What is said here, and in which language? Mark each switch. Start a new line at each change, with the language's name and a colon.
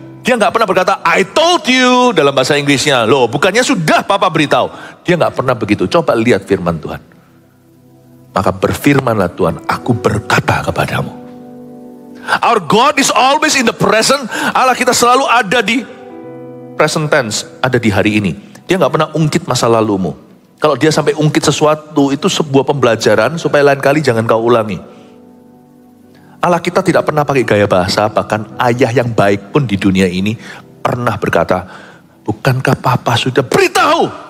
Indonesian: Dia gak pernah berkata,
English: I told you.
Indonesian: Dalam bahasa Inggrisnya. Loh, bukannya sudah Papa beritahu. Dia gak pernah begitu. Coba lihat firman Tuhan. Maka berfirmanlah Tuhan, aku berkata kepadamu.
English: Our God is always in the present.
Indonesian: Allah kita selalu ada di present tense. Ada di hari ini. Dia gak pernah ungkit masa lalumu. Kalau dia sampai ungkit sesuatu, itu sebuah pembelajaran supaya lain kali jangan kau ulangi. Allah kita tidak pernah pakai gaya bahasa, bahkan ayah yang baik pun di dunia ini pernah berkata, bukankah Papa sudah beritahu?